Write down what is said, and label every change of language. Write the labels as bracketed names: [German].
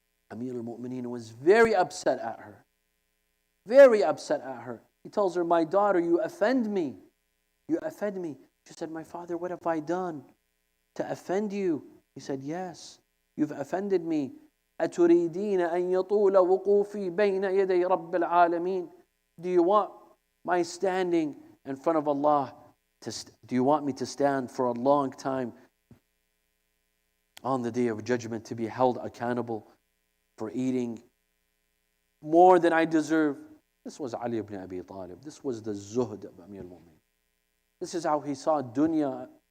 [English] Amir al-Mu'mineen was very upset at her. Very upset at her. He tells her, my daughter, you offend me. You offend me. She said, my father, what have I done to offend you? He said, yes, you've offended me. [Arabic] أتريدين أن يطول وقوفي بين يدي رب العالمين? [English] Do you want my standing in front of Allah? Do you want me to stand for a long time on the day of judgment to be held accountable for eating more than I deserve? This was Ali ibn Abi Talib. This was the zuhd of Amir al-Mu'mineen. This is how he saw dunya.